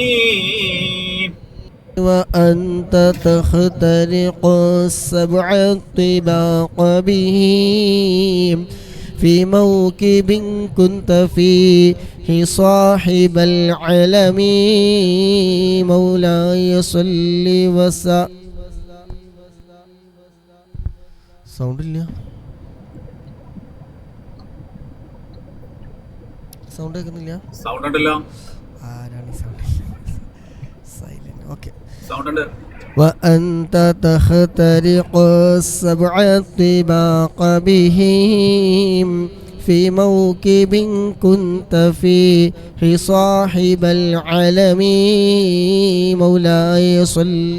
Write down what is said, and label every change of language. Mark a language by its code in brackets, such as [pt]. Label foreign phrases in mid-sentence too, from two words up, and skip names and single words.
[ar] وأنت تخترق السبع الطباق بهم في موكب كنت فيه صاحب العلم مولاي صل وسلم [ml] സൗണ്ട് ഇല്ല സൗണ്ട് കേൾക്കുന്നില്ല സൗണ്ട് ഉണ്ടല്ലോ [en] ആരാണ് sound silent okay [ml] സൗണ്ട് ഉണ്ട് [ar] وأنت تخترق السبع الطباق بهم في موكب كنت فيه صاحب العلم مولاي صل